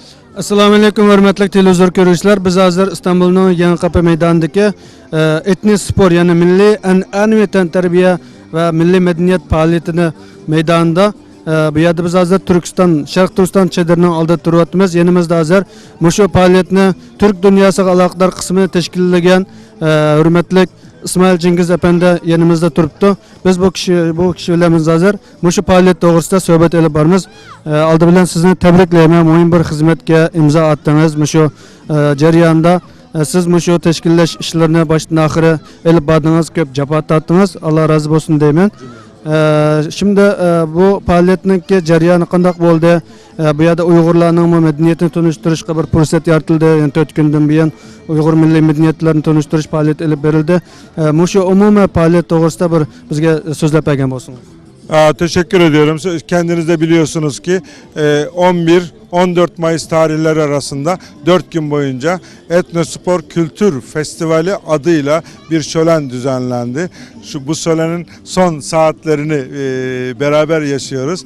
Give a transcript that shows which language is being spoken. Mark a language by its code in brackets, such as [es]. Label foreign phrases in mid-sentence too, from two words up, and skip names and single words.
[uz] Assalomu alaykum hurmatli televizor ko'ruvchilar. Biz hozir Istanbulning Yangiqal'a meydanidagi etnik spor, ya'ni milliy an'anaviy tarbiya va milliy madaniyat faoliyatini maydonida bu yerda biz hozir Turkiston, Sharq Turkiston chadirining oldida turyapmiz. Yanimizda hozir mushu faoliyatni Turk dunyosiga aloqador qismini tashkillagan hurmatli İsmail Cengiz Efendi yanımızda turibdi. Biz bu kişi bilan hozir mushu faoliyat to'g'risida suhbat olib boramiz. Oldi bilan sizni tabriklayman. Muhim bir xizmatga imzo attingiz. Mushu jarayonda siz mushu tashkillash ishlarini boshdan oxiri olib bordingiz, ko'p jafo tortdingiz. Alloh rozi bo'lsin deyman. Şimdi bu faoliyatning jarayoni qanday bo'ldi? Bu yerda Uyg'urlarning madaniyatini tanishtirishga bir fursat yaratildi. 4 kundan buyon Uyg'ur milliy madaniyatlarini tanishtirish faoliyati olib berildi. Mushu umumiy faoliyat to'g'risida bir bizga so'zlab bergan bo'lsangiz. [tr] Teşekkür ediyorum. Kendiniz de biliyorsunuz ki 11-14 Mayıs tarihleri arasında 4 gün boyunca Etnospor Kültür Festivali adıyla bir şölen düzenlendi. Bu şölenin son saatlerini beraber yaşıyoruz.